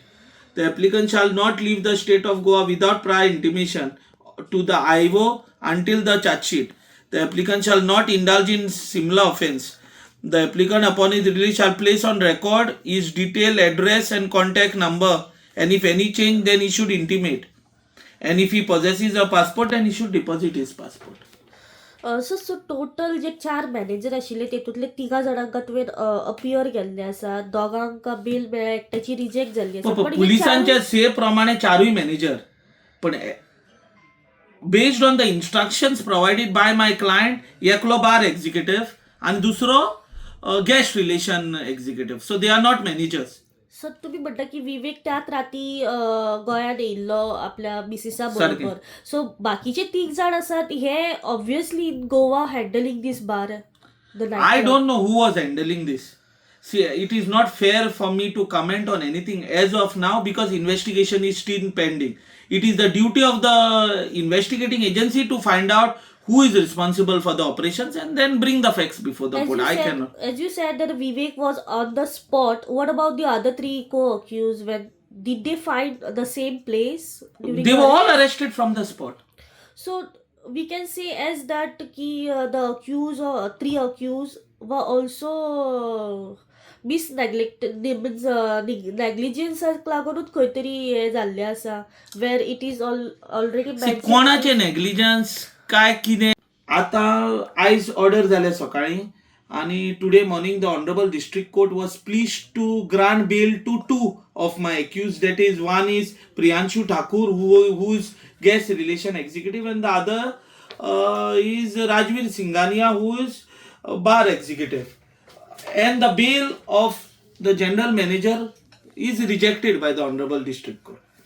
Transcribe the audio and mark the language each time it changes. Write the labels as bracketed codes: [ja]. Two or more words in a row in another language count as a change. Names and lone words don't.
[en] The applicant shall not leave the state of Goa without prior intimation to the IO until the charge sheet. The applicant shall not indulge in similar offence. The applicant upon his release shall place on record his detailed address and contact number, and if any change then he should intimate. And if he possesses a passport then he should deposit his passport. so total [kok] जे 4 मॅनेजर आशिल्ले तेतूंतले 3 जाणांका तुवें अपियर केल्ले आसा, दोगांका बेल मेळ्ळ्या, एकट्याची रिजेक्ट जाल्ली आसा. पण पुलिसांच्या से प्रमाणे 4 मॅनेजर, पण [en] based on the instructions provided by my client, [kok] एकलो [en] bar executive [kok] आणि दुसरो [en] guest relation executive. so they are not managers. [kok] सर तुम्ही म्हणता की विवेक त्याच राती गोंयांत येयल्लो आपल्या मिसेसा बरोबर. सो बाकीचे 3 जाण आसात हे [en] obviously in Goa handling this bar. I don't know who was handling this. See, it is not fair for me to comment on anything as of now because investigation is still pending. It is the duty of the investigating agency to find out who is responsible for the operations and then bring the facts before the court. I cannot. As you said that Vivek was on the spot, what about the other 3 co-accused? Did they find the same place? They were all arrested from the spot. So we can say as that the accused or 3 accused were also negligence [kok] लागूनच खंय तरी हे जाल्ले आसा, [en] where it is already mentioned. [kok] कोणाचे नेग्लिजन्स काय कितें आता आयज ऑर्डर जाले सकाळी आणि [en] today morning the honorable district court was pleased to grant bail to 2 of my accused. That is, one is Priyanshu Thakur who is guest relation executive, and the other is Rajveer Singhania who is bar executive. And the bail of the general manager is rejected by the honorable district court.